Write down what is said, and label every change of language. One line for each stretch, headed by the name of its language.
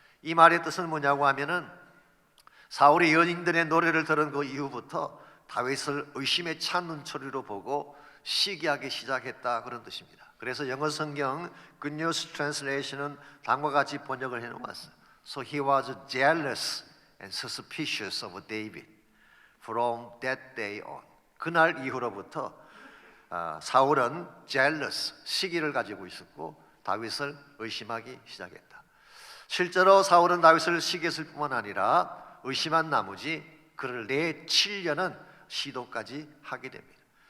Korean: 이 말의 뜻은 뭐냐고 하면은 사울이 연인들의 노래를 들은 그 이후부터 다윗을 의심에 찬 눈초리로 보고 시기하기 시작했다, 그런 뜻입니다. 그래서 영어 성경 Good News Translation은 다음과 같이 번역을 해놓았어요.
English: So he was jealous and suspicious of David from that day on.
Korean: 그날 이후로부터 사울은 jealous, 시기를 가지고 있었고 다윗을 의심하기 시작했다. 실제로 사울은 다윗을 시기했을 뿐만 아니라 의심한 나머지 그를 내치려는 시도까지 하게 됩니다.